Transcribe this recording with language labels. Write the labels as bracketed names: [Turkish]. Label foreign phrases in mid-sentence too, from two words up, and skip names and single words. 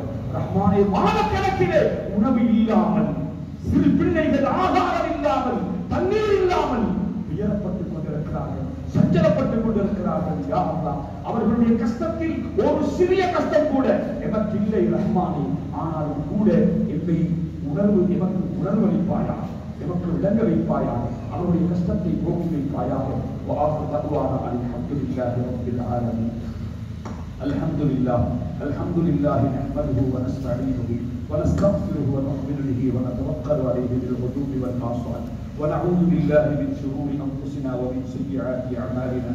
[Tamil] ரஹ்மானே, மாதக்கணக்கிலே உணவு இல்லாமல், சிறு பிள்ளைகள் ஆகாரம் இல்லாமல், தண்ணீர் இல்லாமல் உயரப்பட்டுக் கொண்டிருக்கிறார்கள், சஞ்சலப்பட்டுக் கொண்டிருக்கிறார்கள். [Arabic] يا الله, [Tamil] அவர்களுடைய கஷ்டத்தில் ஒரு சிறிய கஷ்டம் கூட எமக்கு இல்லை ரஹ்மானே. ஆனாலும் கூட எம்மை எமக்கு உணர்வளிப்பாயா, எமக்கு விளங்க வைப்பாயா, அவருடைய கஷ்டத்தை போக்கி வைப்பாயாக. [Arabic] وآخر دعوانا الحمد لله رب العالمين. الحمد لله نحمده ونستعينه ونستغفره ونؤمن به ونتوكل عليه بالغدو والآصال ونعوذ بالله من شرور أنفسنا ومن سيئات أعمالنا.